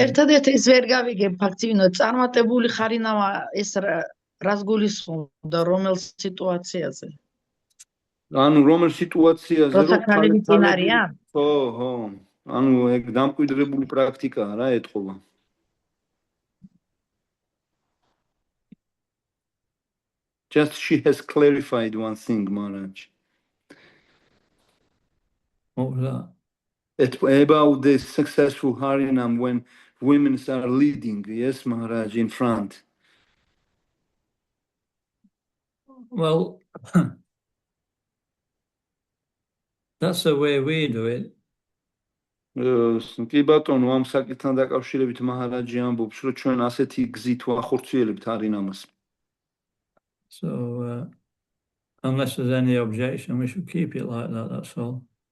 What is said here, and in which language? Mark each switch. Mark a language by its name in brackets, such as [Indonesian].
[Georgian] ერთადერთი ის ვერ გავიგებ ფაქტივინო წარმატებული ხარინამა ეს რას გულისხმობდა რომელ სიტუაციაზე? ანუ რომელ სიტუაციაზე როცა ქალები წინ არიან? ხო, ხო. ანუ ეგ დამკვიდრებული პრაქტიკაა რა ეთყობა. [English] Just she has clarified one thing, Maharaj. What was that? About the successful Harinam when women are leading, yes, Maharaj, in front. Well, that's the way we do it. [Georgian] კი ბატონო, ამ საკითხთან დაკავშირებით მაჰარაჯი ამბობს, რომ ჩვენ ასეთი გზით ვახორციელებთ Harinamას. [English] So, unless there's any objection, we should keep it like that, that's all.